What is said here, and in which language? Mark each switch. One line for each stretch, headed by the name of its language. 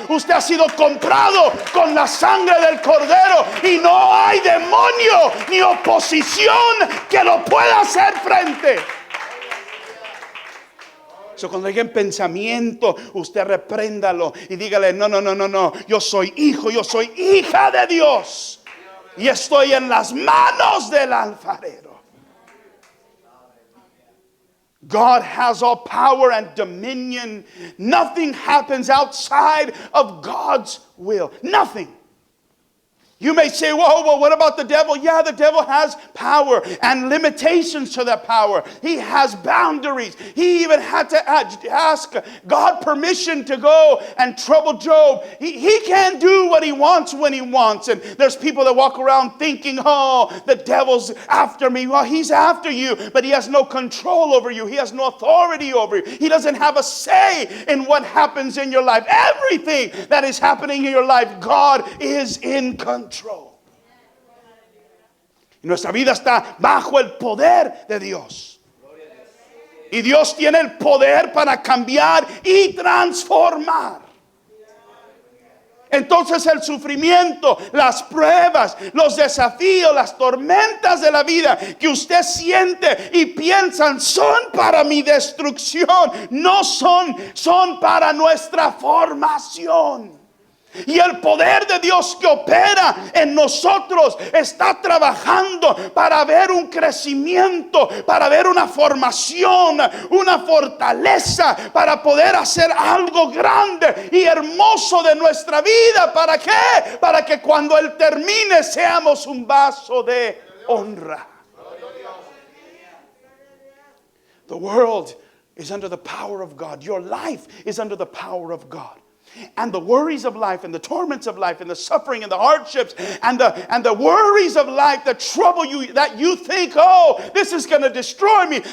Spanish: Usted ha sido comprado con la sangre del Cordero y no hay demonio ni oposición que lo pueda hacer frente. Cuando llegue en pensamiento, usted repréndalo y dígale, no, yo soy hijo, yo soy hija de Dios y estoy en las manos del alfarero.
English: God has all power and dominion. Nothing happens outside of God's will. Nothing. You may say, whoa, what about the devil? Yeah, the devil has power and limitations to that power. He has boundaries. He even had to ask God permission to go and trouble Job. He can't do what he wants when he wants. And there's people that walk around thinking, oh, the devil's after me. Well, he's after you, but he has no control over you. He has no authority over you. He doesn't have a say in what happens in your life. Everything that is happening in your life, God is in control.
Spanish: Nuestra vida está bajo el poder de Dios. Y Dios tiene el poder para cambiar y transformar. Entonces el sufrimiento, las pruebas, los desafíos, las tormentas de la vida que usted siente y piensan son para mi destrucción, no son para nuestra formación. Y el poder de Dios que opera en nosotros está trabajando para ver un crecimiento, para ver una formación, una fortaleza, para poder hacer algo grande y hermoso de nuestra vida. ¿Para qué? Para que cuando Él termine seamos un vaso de honra.
English: The world is under the power of God. Your life is under the power of God. And the worries of life and the torments of life and the suffering and the hardships and the worries of life that trouble you, that you think, oh, this is going to destroy me.